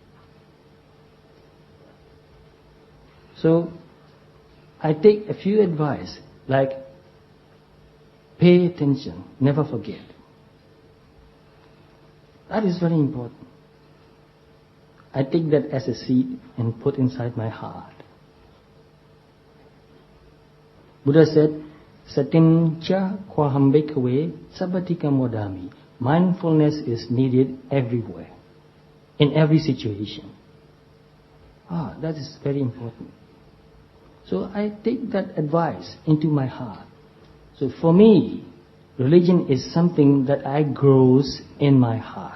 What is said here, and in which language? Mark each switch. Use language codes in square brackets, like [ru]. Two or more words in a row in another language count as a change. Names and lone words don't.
[en] So, I take a few advice, like pay attention, never forget. That is very important. I take that as a seed and put inside my heart. Buddha said, [pi] Satincha kwaham bhikkhave sabbatika modami. [en] Mindfulness is needed everywhere, in every situation. That is very important. So I take that advice into my heart. So for me, religion is something that grows in my heart.